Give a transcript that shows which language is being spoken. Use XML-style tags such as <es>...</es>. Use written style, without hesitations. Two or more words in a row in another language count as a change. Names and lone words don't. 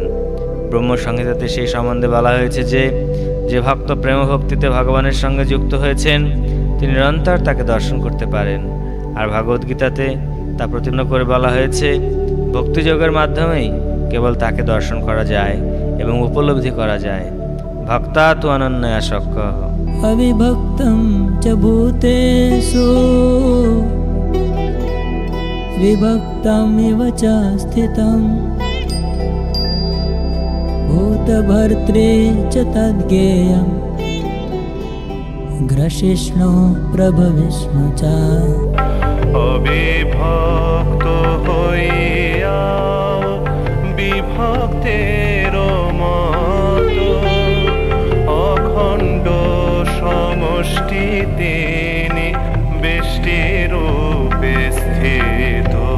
<bn>ব্রহ্মসংহিতাতে সেই সম্বন্ধে বলা হয়েছে যে যে ভক্ত প্রেম ভক্তিতে ভগবানের সঙ্গে যুক্ত হয়েছেন, তিনি নিরন্তর তাকে দর্শন করতে পারেন। আর ভগবদ্গীতাতে তা প্রতিজ্ঞা করে বলা হয়েছে, ভক্তিযোগের মাধ্যমেই কেবল তাকে দর্শন করা যায় এবং উপলব্ধি করা যায়।</bn> <sa>ভক্তা তু অনন্যয়া শক্যঃ। अविभक्तं च भूतेषु विभक्तमिव च स्थितं भूतभर्त्रे च तद्ज्ञेयं ग्रसिष्णु प्रभविष्म च।</sa> <bn>অবিভক্ত হইয়া বিভক্তের মতো অখণ্ড সমষ্টি তিনি বেষ্টি রূপে স্থিত।</bn>